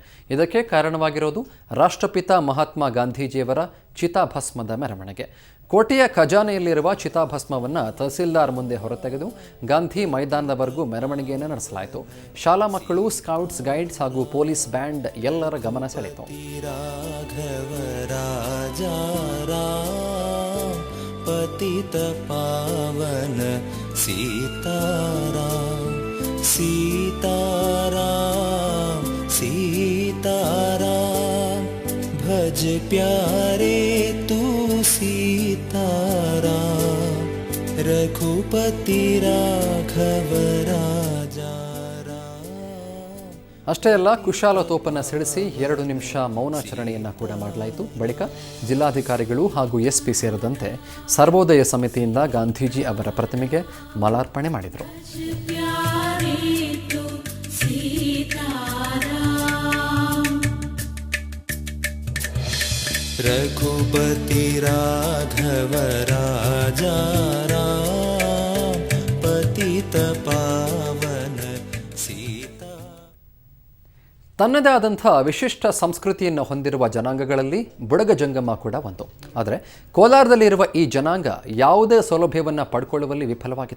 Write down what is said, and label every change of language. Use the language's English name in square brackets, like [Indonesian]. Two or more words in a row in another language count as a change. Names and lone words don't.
[Kannada] ಇದಕ್ಕೆ ಕಾರಣವಾಗಿರೋದು ರಾಷ್ಟ್ರಪಿತ ಮಹಾತ್ಮ ಗಾಂಧೀಜಿಯವರ ಚಿತಾಭಸ್ಮದ ಮೆರವಣಿಗೆ. ಕೋಟೆಯ ಖಜಾನೆಯಲ್ಲಿರುವ ಚಿತಾಭಸ್ಮವನ್ನು ತಹಸೀಲ್ದಾರ್ ಮುಂದೆ ಹೊರತೆಗೆದು ಗಾಂಧಿ ಮೈದಾನದವರೆಗೂ ಮೆರವಣಿಗೆಯನ್ನು ನಡೆಸಲಾಯಿತು. ಶಾಲಾ ಮಕ್ಕಳು, ಸ್ಕೌಟ್ಸ್, ಗೈಡ್ಸ್ ಹಾಗೂ ಪೊಲೀಸ್ ಬ್ಯಾಂಡ್ ಎಲ್ಲರ ಗಮನ ಸೆಳೆಯಿತು. [Hindi] पतित पावन सीताराम सीताराम सीताराम भज प्यारे तू सीताराम रघुपति राघव राजा. [Kannada] ಅಷ್ಟೇ ಅಲ್ಲ, ಕುಶಾಲತೋಪನ್ನು ಸಿಡಿಸಿ 2 ನಿಮಿಷ ಮೌನಾಚರಣೆಯನ್ನು ಕೂಡ ಮಾಡಲಾಯಿತು. ಬಳಿಕ ಜಿಲ್ಲಾಧಿಕಾರಿಗಳು ಹಾಗೂ ಎಸ್ಪಿ ಸೇರಿದಂತೆ ಸರ್ವೋದಯ ಸಮಿತಿಯಿಂದ ಗಾಂಧೀಜಿ ಅವರ ಪ್ರತಿಮೆಗೆ ಮಾಲಾರ್ಪಣೆ ಮಾಡಿದರು. [Hindi] रघुपति राघव राजा राम पतित पावन सीता. [Kannada] ತನ್ನದೇ ಆದಂಥ ವಿಶಿಷ್ಟ ಸಂಸ್ಕೃತಿಯನ್ನು ಹೊಂದಿರುವ ಜನಾಂಗಗಳಲ್ಲಿ ಬುಡಗ ಜಂಗಮ ಕೂಡ ಒಂದು. ಆದರೆ ಕೋಲಾರದಲ್ಲಿರುವ ಈ ಜನಾಂಗ ಯಾವುದೇ ಸೌಲಭ್ಯವನ್ನು ಪಡ್ಕೊಳ್ಳುವಲ್ಲಿ ವಿಫಲವಾಗಿದೆ.